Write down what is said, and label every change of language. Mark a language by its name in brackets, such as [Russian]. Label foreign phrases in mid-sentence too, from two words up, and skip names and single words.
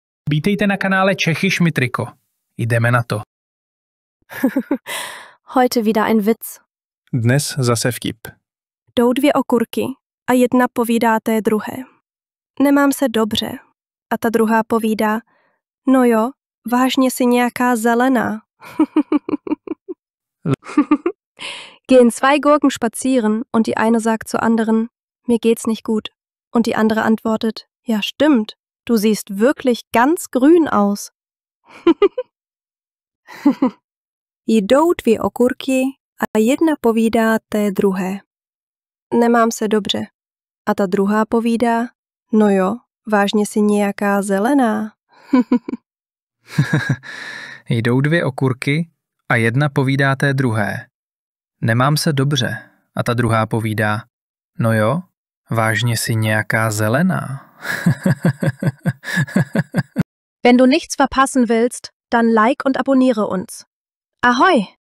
[Czech] Vítejte na kanále Čechy Šmitriko. Jdeme na to. [German] Heute wieder ein Witz. [Czech] Dnes zase vtip. Jdou dvě okurky a jedna povídá té druhé. Nemám se dobře. A ta druhá povídá, no jo, vážně si nějaká zelená. [German] Gehen zwei Gurken spazieren und die eine sagt zur anderen, mir geht's nicht gut. Und die andere antwortet, ja stimmt, du siehst wirklich ganz grün aus. [Czech] Jdou dvě okurky a jedna povídá té druhé. Nemám se dobře. A ta druhá povídá, no jo, vážně si nějaká zelená. Jdou dvě okurky a jedna povídá té druhé. Nemám se dobře. A ta druhá povídá, no jo, vážně si nějaká zelená. [German] Wenn du nichts verpassen willst, dann like und abonniere uns. [Czech] Ahoi!